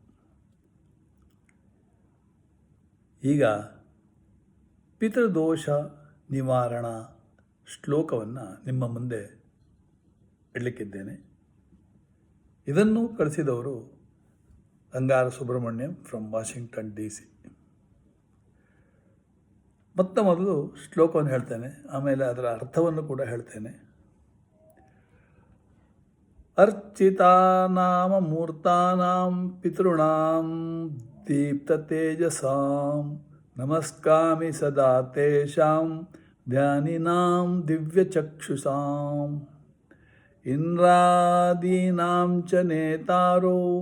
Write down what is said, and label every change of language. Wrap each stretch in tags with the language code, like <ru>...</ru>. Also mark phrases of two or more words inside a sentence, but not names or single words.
<kn>ಈಗ ಪಿತೃದೋಷ ನಿವಾರಣಾ ಶ್ಲೋಕವನ್ನು ನಿಮ್ಮ ಮುಂದೆ ಇಡಲಿಕ್ಕಿದ್ದೇನೆ. ಇದನ್ನು ಕಳಿಸಿದವರು ಅಂಗಾರ ಸುಬ್ರಹ್ಮಣ್ಯಂ ಫ್ರಮ್ ವಾಷಿಂಗ್ಟನ್ DC. ಮೊದಲು ಶ್ಲೋಕವನ್ನು ಹೇಳ್ತೇನೆ, ಆಮೇಲೆ ಅದರ ಅರ್ಥವನ್ನು ಕೂಡ ಹೇಳ್ತೇನೆ.</kn> <sa>ಅರ್ಚಿತಾನಾಮ ಮೂರ್ತಾನಾಂ ಪಿತೃಣಾಂ ದೀಪ್ತತೇಜಸಾಂ ನಮಸ್ಕಾಮಿ ಸದಾ ತೇಷಾಂ ಧ್ಯಾನಿನಾಂ ದಿವ್ಯಚಕ್ಷುಷಾಂ ಇಂದ್ರಾದೀನಾಂ ಚ ನೇತಾರೋ</sa>